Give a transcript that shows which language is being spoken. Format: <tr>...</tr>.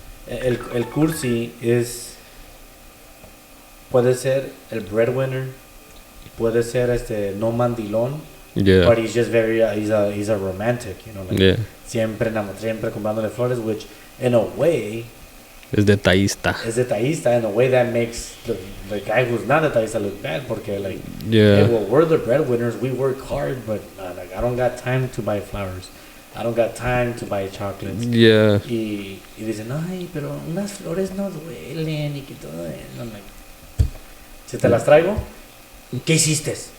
<es>El cursi puede ser el breadwinner, puede ser no mandilón.</es> <en>Yeah. But he's just very he's a romantic, you know, like</en> <es>siempre comprándole flores,</es> <en>which in a way</en> <es>es detallista.</es> <en>In a way that makes the guy who's not detallista look bad,</en> <es>porque</es> <en>like hey, well, we're the breadwinners, we work hard, but like I don't got time to buy flowers. I don't got time to buy chocolates. Yeah.</en> <es>Y dicen, ay, pero unas flores no duelen y que todo.</es> <en>And I'm like,</en> <es>si te las traigo, ¿qué hiciste?</es>